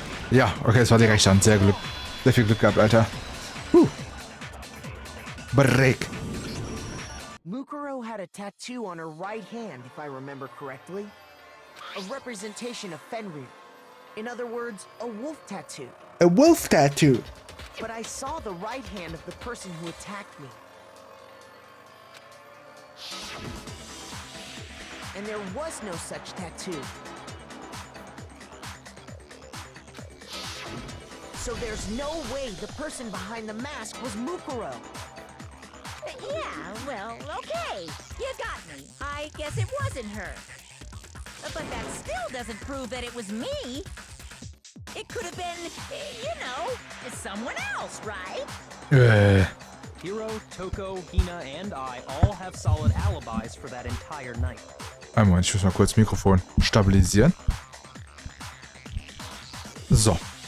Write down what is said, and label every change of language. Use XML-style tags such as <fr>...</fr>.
<de>Ja, okay, es war die rechte Hand. Sehr viel Glück gehabt, Alter.</de> <en>Break. Mukuro had a tattoo on her right hand, if I remember correctly. A representation of Fenrir. In other words, a wolf tattoo. A wolf tattoo. But I saw the right hand of the person who attacked me. And there was no such tattoo. So there's no way the person behind the mask was Mukuro. Yeah, well, okay. You got me. I guess it wasn't her. But that still doesn't prove that it was me. It could have been, you know, someone else, right? Hiro, Toko, Hina, and I all have solid alibis for that entire night.</en> <de>Einen Moment, ich muss mal kurz Mikrofon stabilisieren. So.</de>